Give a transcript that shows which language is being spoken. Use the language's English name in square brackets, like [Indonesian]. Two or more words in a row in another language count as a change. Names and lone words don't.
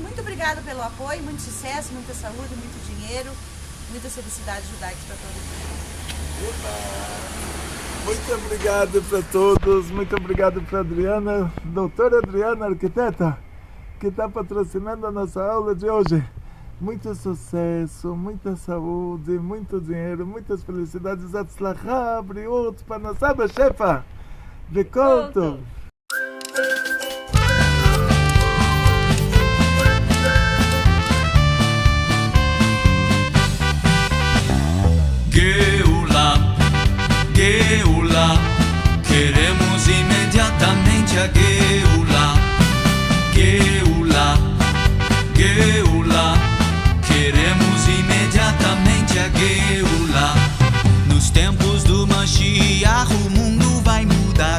[Portuguese] Muito obrigada pelo apoio, muito sucesso, muita saúde, muito dinheiro, muitas felicidades judaicas para todo mundo. Muito obrigado para todos, muito obrigado para a Adriana, doutora Adriana, arquiteta, que está patrocinando a nossa aula de hoje. Muito sucesso, muita saúde, muito dinheiro, muitas felicidades. [Hebrew] הצלחה, בריאות, פרנסה בשפע, וכל טוב. [Portuguese] Geula, queremos imediatamente a Geula. Geula, Geula, queremos imediatamente a Geula. Nos tempos do Mashiach o mundo vai mudar.